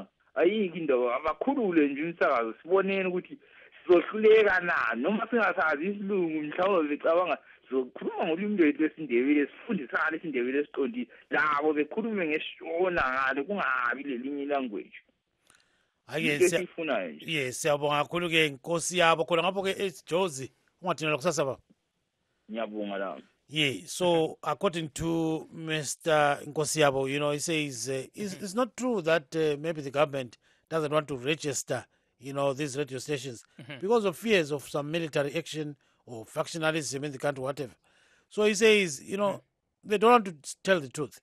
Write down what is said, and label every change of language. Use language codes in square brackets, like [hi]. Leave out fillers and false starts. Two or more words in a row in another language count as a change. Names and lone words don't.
[nd] Ayikho indaba abakhulule nje umsakazo sibonene ukuthi sizohluleka noma singasazi isilungu mhlawumbe becabanga sizokhuluma ngolimi lwethu lesindebele sifundisana isindebele esiqondile labo bekhulume ngeshona ngale kungabi lelinye language. [en] Yes, [nd] siyabonga kakhulu ke inkosi yabo khona ngapho ke eJozi ungathina lokusasa baba. Ngiyabonga la. [en] Yeah, so according to Mr. Nkosiabo, you know, he says it's not true that maybe the government doesn't want to register, you know, these radio stations because of fears of some military action or factionalism in the country, whatever. So he says, you know, they don't want to tell the truth.